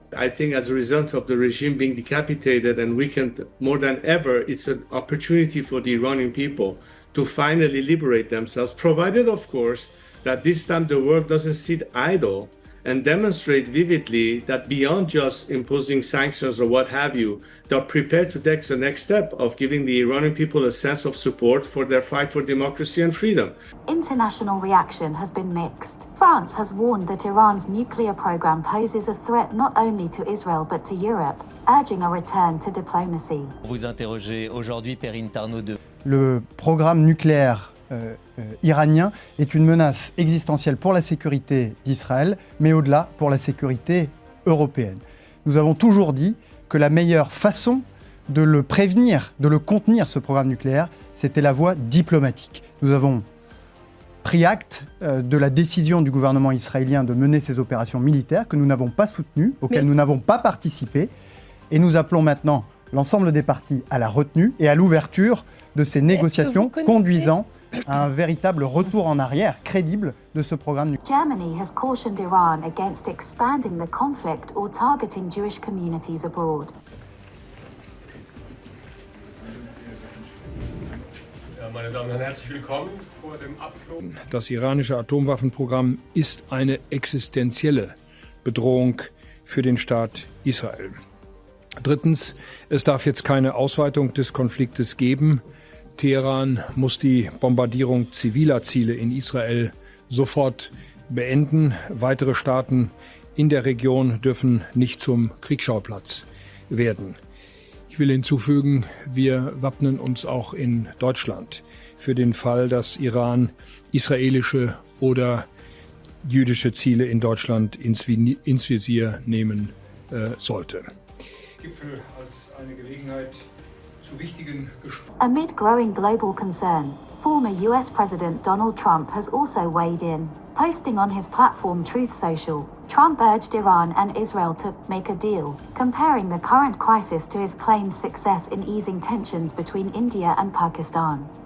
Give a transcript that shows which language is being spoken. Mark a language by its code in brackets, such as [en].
[en] I think as a result of the regime being decapitated and weakened more than ever, it's an opportunity for the Iranian people to finally liberate themselves, provided, of course, that this time the world doesn't sit idle and demonstrate vividly that beyond just imposing sanctions or what have you, they're prepared to take the next step of giving the Iranian people a sense of support for their fight for democracy and freedom. International reaction has been mixed. France has warned that Iran's nuclear program poses a threat not only to Israel but to Europe, urging a return to diplomacy. [fr] Vous interrogez aujourd'hui Perrine Tarnaud de... Le programme nucléaire iranien est une menace existentielle pour la sécurité d'Israël, mais au-delà pour la sécurité européenne. Nous avons toujours dit que la meilleure façon de le prévenir, de le contenir, ce programme nucléaire, c'était la voie diplomatique. Nous avons pris acte de la décision du gouvernement israélien de mener ces opérations militaires que nous n'avons pas soutenues, auxquelles nous n'avons pas participé, et nous appelons maintenant l'ensemble des parties à la retenue et à l'ouverture de ces négociations conduisant à un véritable retour en arrière crédible de ce programme nucléaire. [en] Germany has cautioned Iran against expanding the conflict or targeting Jewish communities abroad. [de] Meine Damen und Herren, herzlich willkommen vor dem Abflug. Das iranische Atomwaffenprogramm ist eine existenzielle Bedrohung für den Staat Israel. Drittens, es darf jetzt keine Ausweitung des Konfliktes geben. Teheran muss die Bombardierung ziviler Ziele in Israel sofort beenden. Weitere Staaten in der Region dürfen nicht zum Kriegsschauplatz werden. Ich will hinzufügen, wir wappnen uns auch in Deutschland für den Fall, dass Iran israelische oder jüdische Ziele in Deutschland ins Visier nehmen sollte. Gipfel als eine Gelegenheit zu wichtigen Gesprächen. [en] Amid growing global concern, former US President Donald Trump has also weighed in. Posting on his platform Truth Social, Trump urged Iran and Israel to make a deal, comparing the current crisis to his claimed success in easing tensions between India and Pakistan.